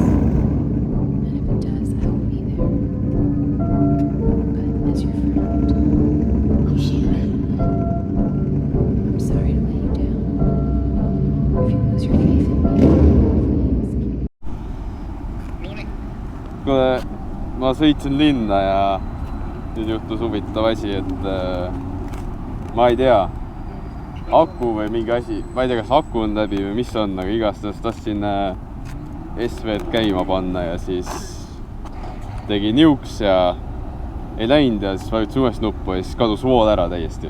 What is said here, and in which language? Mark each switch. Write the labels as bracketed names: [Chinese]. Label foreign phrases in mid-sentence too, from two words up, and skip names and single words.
[English] And if it does, I will be there. But as your friend, you should. I'm sorry to let you down. If you lose your faith in me, please. [Estonian] Kuule, ma sõitsin linna ja nüüd juhtus huvitav asi, et ma ei tea, aku või mingi asi, ma ei tea, kas aku on läbi või mis on, aga igastahes tahtsin SV-d käima panna ja siis tegi niuks ja ei läinud ja siis vajutasin uuesti nuppu ja siis kadus vool ära täiesti.